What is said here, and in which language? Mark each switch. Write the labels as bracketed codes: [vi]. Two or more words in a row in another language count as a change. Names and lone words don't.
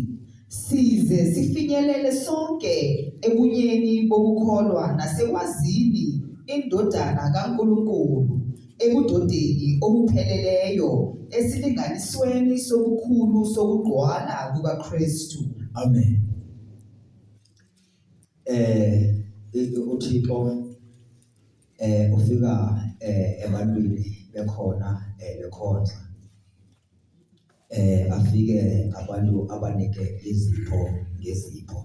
[zu] Size sifinyelele sonke ebunyeni bokukholwa nasekwazini indodana kaNkulunkulu, ebudodeni obupheleleyo, esilinganisweni sobukhulu sokugcwala kukaKristu. Amen. [xh] uThixo ufika ebantwini bekhona bekhonza afike abantu abanike izipho ngezipho.